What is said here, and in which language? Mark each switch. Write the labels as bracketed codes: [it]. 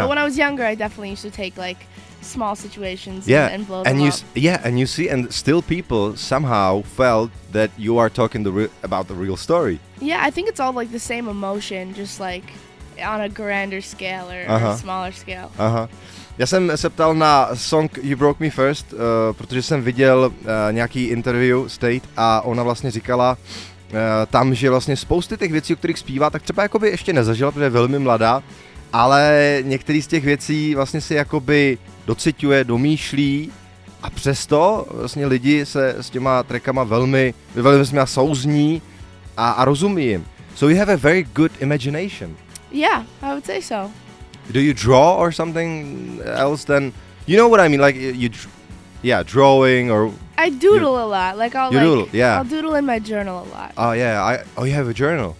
[en] But when I was younger, I definitely used to take like small situations and blow them up. And you see, and still people somehow felt that you are talking about the real story. Yeah, I think it's all like the same emotion, just like on a grander scale or a smaller scale. [cs] Já jsem se ptal na song You Broke Me First, protože jsem viděl nějaký interview s Tate a ona vlastně říkala tam, že vlastně spousty těch věcí, o kterých zpívá, tak třeba jakoby ještě nezažila, protože je velmi mladá, ale některé z těch věcí vlastně si jakoby dociťuje, domýšlí a přesto vlastně lidi se s těma trackama velmi souzní a rozumí jim. [en] So you have a very good imagination. Yeah, I would say so. Do you draw or something else then? You know what I mean, like drawing or... I doodle a lot. Like I'll doodle in my journal a lot. Oh yeah, you have a journal?